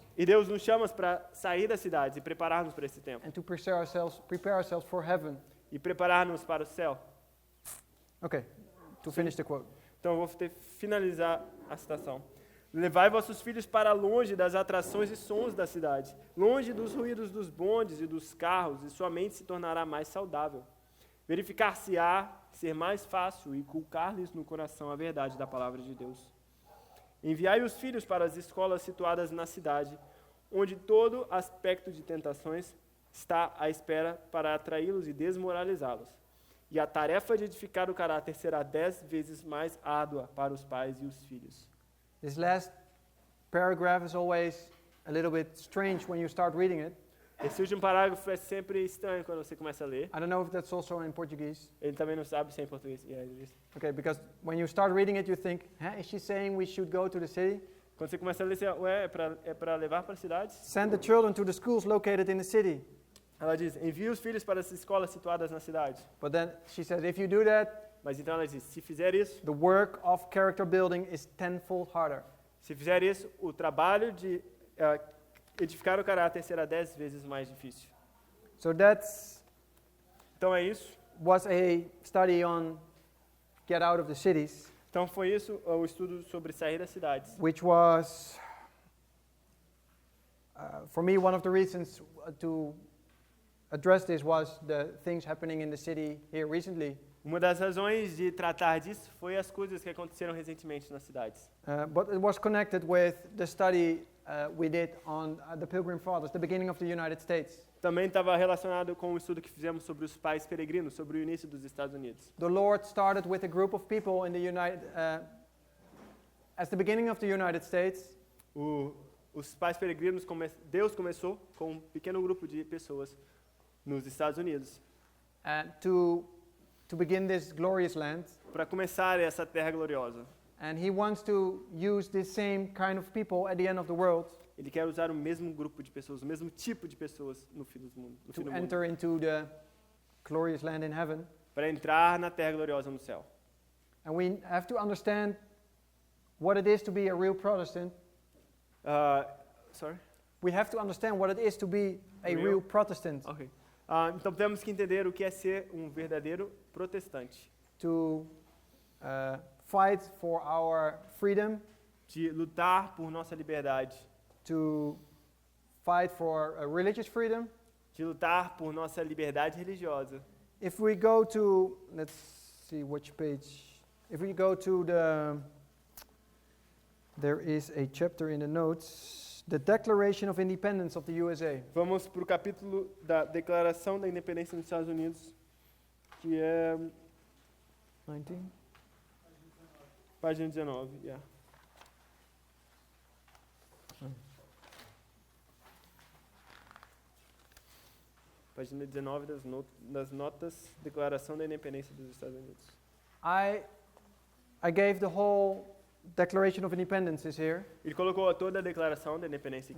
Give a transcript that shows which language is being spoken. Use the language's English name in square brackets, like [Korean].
[Portuguese] E Deus nos chama para sair das cidades e preparar-nos para esse tempo. [English] and to prepare ourselves for heaven. [Portuguese] E preparar-nos para o céu. [English] Okay, to finish the quote. [Portuguese] Então eu vou finalizar a citação. Levai vossos filhos para longe das atrações e sons da cidade, longe dos ruídos dos bondes e dos carros, e sua mente se tornará mais saudável. Verificar-se-á ser mais fácil e inculcar-lhes no coração a verdade da palavra de Deus. Enviai os filhos para as escolas situadas na cidade, onde todo aspecto de tentações está à espera para atraí-los e desmoralizá-los. E a tarefa de edificar o caráter será 10 vezes mais árdua para os pais e os filhos. [English] This last paragraph is always a little bit strange when you start reading it. [Portuguese] Esse último parágrafo é sempre estranho quando você começa a ler. [English] I don't know if that's also in Portuguese. [Portuguese] Ele também não sabe se é em português. [English] Yeah, it is. Okay, because when you start reading it, you think, is she saying we should go to the city? [Portuguese] Quando você começa a ler, você, ué, é para levar para as cidades? [English] Send the children to the schools located in the city. [Portuguese] Ela diz, envie os filhos para as escolas situadas na cidade. [English] But then she says, if you do that, [Portuguese] Mas então ela diz, se fizer isso, [English] the work of character building is tenfold harder. [Portuguese] se fizer isso, o trabalho de edificar o caráter será 10 vezes mais difícil. [English] So that's [Portuguese] Então é isso. [English] was a study on get out of the cities. [Portuguese] Então foi isso o estudo sobre sair das cidades. [English] which was, for me, one of the reasons to address this was the things happening in the city here recently. [Portuguese] Uma das razões de tratar disso foi as coisas que aconteceram recentemente nas cidades. [English] But it was connected with the study we did on the Pilgrim Fathers, the beginning of the United States. [Portuguese] Também estava relacionado com o estudo que fizemos sobre os pais peregrinos, sobre o início dos Estados Unidos. [English] The Lord started with a group of people in the as the beginning of the United States, [Portuguese] Os pais peregrinos, Deus começou com um pequeno grupo de pessoas nos Estados Unidos [English] to begin this glorious land. [Portuguese] para começar essa terra gloriosa. [English] And He wants to use this same kind of people at the end of the world [Portuguese] Ele quer usar o mesmo grupo de pessoas, o mesmo tipo de pessoas no fim do mundo, [English] to enter into the glorious land in heaven. [Portuguese] para entrar na terra gloriosa no céu. [English] And we have to understand what it is to be a real Protestant. Sorry? We have to understand what it is to be a real Protestant. Ok. [Portuguese] Então temos que entender o que é ser um verdadeiro protestante. [English] To fight for our freedom, [Portuguese] De lutar por nossa liberdade. [English] to fight for religious freedom. [Portuguese] De lutar por nossa liberdade religiosa. [English] If we go to, let's see which page. If we go to there is a chapter in the notes, the Declaration of Independence of the USA. [Portuguese] Vamos para o capítulo da Declaração da Independência dos Estados Unidos, que é 19. página 19. Yeah. Página 19 das notas, Declaração da Independência dos Estados Unidos. [English] I gave the whole Declaration of Independence is here, [Portuguese] Ele colocou toda a Declaração da Independência aqui.